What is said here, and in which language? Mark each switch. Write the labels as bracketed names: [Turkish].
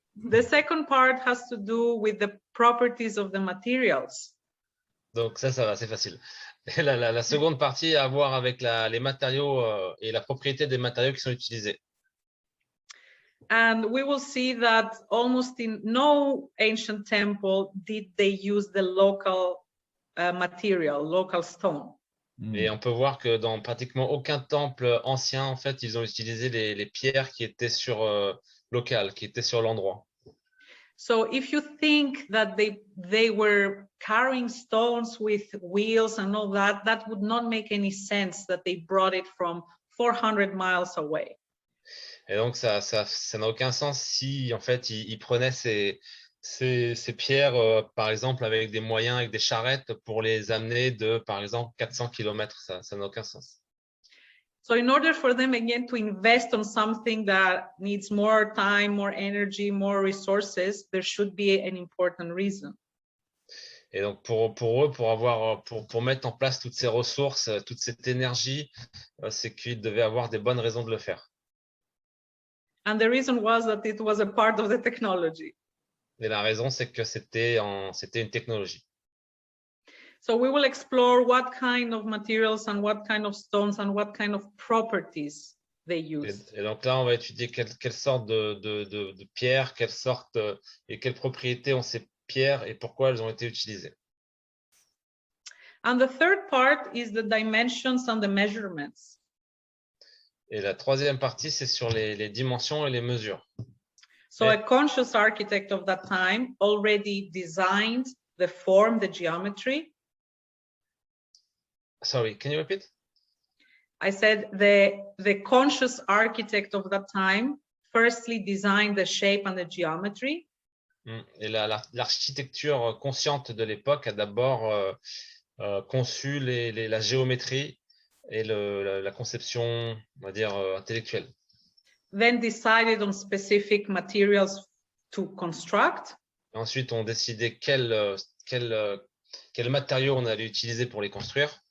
[English] The second part has to do with the properties of the materials. [French] Donc ça va, c'est facile. La seconde partie a à voir avec les matériaux et la propriété des matériaux qui sont utilisés. [English] And we will see that almost in no ancient temple did they use the local material, local stone. [French] Et on peut voir que dans pratiquement aucun temple ancien, en fait, ils ont utilisé les pierres qui étaient locales, qui étaient sur l'endroit. [English] So if you think that they were carrying stones with wheels and all that, that would not make any sense that they brought it from 400 miles away. [French] Et donc, ça n'a aucun sens si, en fait, ils prenaient ces pierres, par exemple, avec des moyens, avec des charrettes pour les amener de, par exemple, 400 km. Ça n'a aucun sens. [English] So in order for them again to invest on something that needs more time, more energy, more resources, there should be an important reason. [French] Et donc pour eux, pour mettre en place toutes ces ressources, toute cette énergie, c'est qu'ils devaient avoir des bonnes raisons de le faire. [English] And the reason was that it was a part of the technology. [French] Et la raison, c'est que c'était une technologie. [English] So we will explore what kind of materials and what kind of stones and what kind of properties they use. [French] Et donc là, on va étudier quelle sorte de pierres, quelle sorte et quelles propriétés ont ces pierres et pourquoi elles ont été utilisées. [English] And the third part is the dimensions and the measurements. [French] Et la troisième partie, c'est sur les dimensions et les mesures. [English] So a conscious architect of that time already designed the form, the geometry. Sorry, can you repeat? I said the conscious architect of that time firstly designed the shape and the geometry. [French] Et l'architecture consciente de l'époque a d'abord conçu la géométrie et la conception, on va dire, intellectuelle. [English] Then decided on specific materials to construct. [French] Ensuite, on décidait quel matériau on allait utiliser pour les construire.